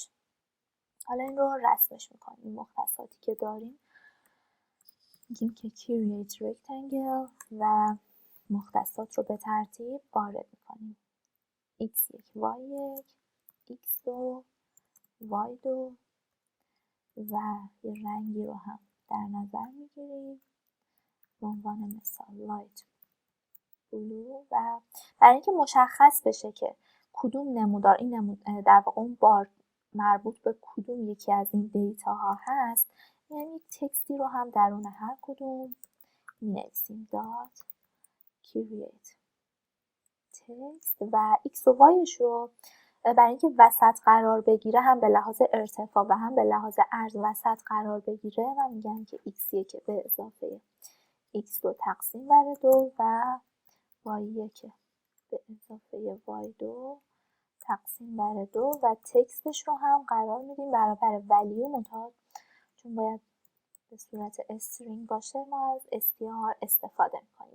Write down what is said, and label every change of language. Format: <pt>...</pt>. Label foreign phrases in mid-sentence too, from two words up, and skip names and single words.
<fa>حالا این رو رسمش میکنیم. این مختصاتی که داریم میگیم که</fa> <en>create rectangle</en> <fa>و مختصات رو به ترتیب وارد میکنیم. x1 y1 x2 y2 و یه رنگی رو هم در نظر میگیریم به عنوان مثال</fa> <en>light blue</en> <fa>و برای اینکه مشخص بشه که کدوم نمودار این در واقع اون بار مربوط به کدوم یکی از این دیتا ها هست، یعنی یک تکستی رو هم درون هر کدوم می نویسیم</fa> <en>dot create</en> <fa>text و x و yش رو برای اینکه وسط قرار بگیره هم به لحاظ ارتفاع و هم به لحاظ عرض وسط قرار بگیره و میگم که x1 به اضافه x2 تقسیم بر 2 و y1 به اضافه y2 تقسیم بر 2 و تکستش رو هم قرار میدیم برابر ولیو منتها چون باید به صورت استرینگ باشه ما از str استفاده میکنیم.</fa>